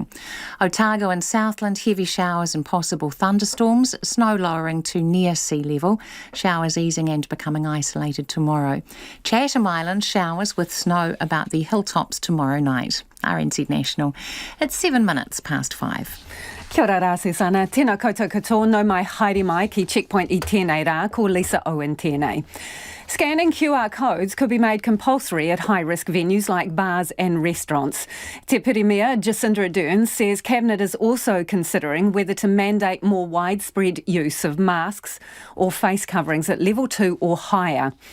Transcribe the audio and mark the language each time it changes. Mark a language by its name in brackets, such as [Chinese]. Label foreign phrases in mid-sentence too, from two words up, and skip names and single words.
[English] Otago and Southland, heavy showers and possible thunderstorms, snow lowering to near sea level, showers easing and becoming isolated tomorrow. Chatham Island, showers with snow about the hilltops tomorrow night. RNZ National, it's 7 minutes past 5. [Māori] Kia ora rā, Susana. Tēnā koutou katoa, no mai haere mai ki checkpoint I tēnei rā, ko Lisa Owen tēnei. [English] Scanning QR codes could be made compulsory at high-risk venues like bars and restaurants. [Māori] Te Pirimia [English] Jacinda Ardern says Cabinet is also considering whether to mandate more widespread use of masks or face coverings at level 2 or higher.